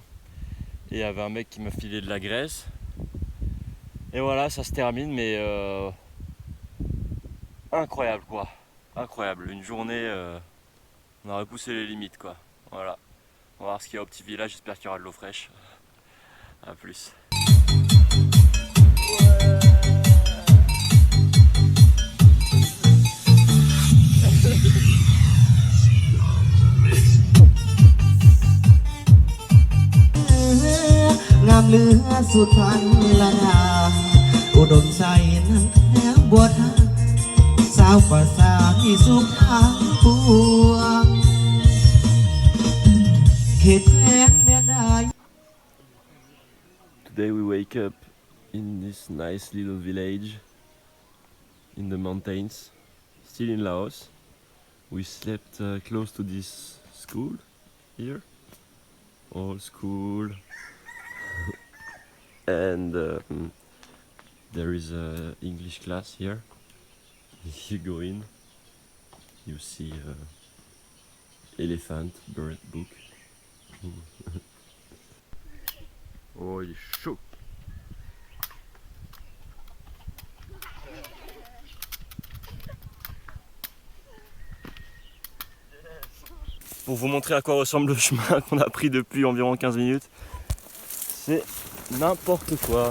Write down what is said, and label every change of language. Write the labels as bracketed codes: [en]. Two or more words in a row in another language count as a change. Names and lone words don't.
[fr] Et il y avait un mec qui m'a filé de la graisse. Et voilà, ça se termine, mais incroyable quoi. Incroyable, une journée, on a repoussé les limites quoi. Voilà. On va voir ce qu'il y a au petit village, j'espère qu'il y aura de l'eau fraîche. A plus. [th] งามเหลือสุดพันละดาอุดมใจนั้นแท้บัวทาสาวกว่าสาวที่สุขทางปวงเขตแคว้นแดนใด [en] Today we wake up in this nice little village in the mountains, still in Laos. We slept close to this school here, old school, and there is a English class here. You go in, you see elephant, bird book. [fr] Oh, il est chaud. Pour vous montrer à quoi ressemble le chemin qu'on a pris depuis environ 15 minutes, c'est n'importe quoi.